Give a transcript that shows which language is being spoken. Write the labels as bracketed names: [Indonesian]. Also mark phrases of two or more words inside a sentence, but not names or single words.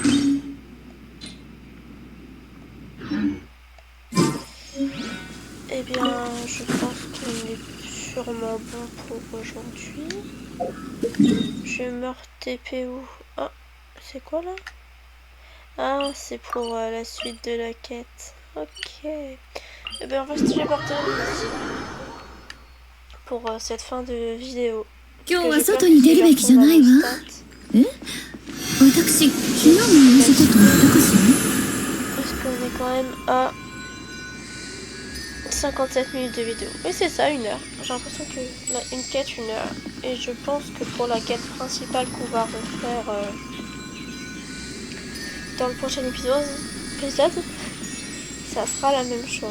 [French] Eh bien, je pense qu'il est sûrement bon pour aujourd'hui. Je meurs TP où? Ah, c'est quoi là? Ah, c'est pour la suite de la quête. Ok. Eh bien, on va se téléporter ici. Pour cette fin de vidéo. [Japanese] 今日は外に出るべきじゃないわ。え？私、昨日も同じこと言ったかしら？ [French] Parce qu'on est quand même à 57 minutes de vidéo. Oui, c'est ça, 1 heure. J'ai l'impression que une quête, 1 heure. Et je pense que pour la quête principale qu'on va refaire dans le prochain épisode, ça sera la même chose.